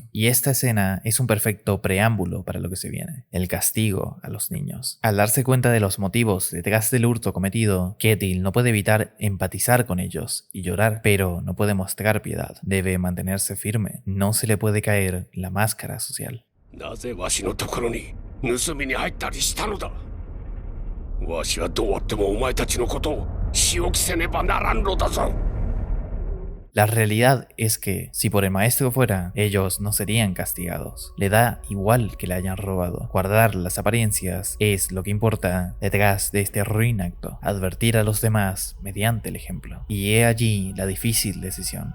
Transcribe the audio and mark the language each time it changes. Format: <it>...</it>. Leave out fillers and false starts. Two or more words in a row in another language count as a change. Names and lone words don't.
<es>Y esta escena es un perfecto preámbulo para lo que se viene: el castigo a los niños. Al darse cuenta de los motivos detrás del hurto cometido, Ketil no puede evitar empatizar con ellos y llorar, pero no puede mostrar piedad. Debe mantenerse firme, no se le puede caer la máscara social.</es> <ja>なぜわしのところに盗みに入ったりしたのだ。わしはどうあってもお前たちのことを仕置きせねばならんのだぞ。</ja> <es>La realidad es que, si por el maestro fuera, ellos no serían castigados. Le da igual que le hayan robado. Guardar las apariencias es lo que importa detrás de este ruin acto. Advertir a los demás mediante el ejemplo. Y he allí la difícil decisión.</es>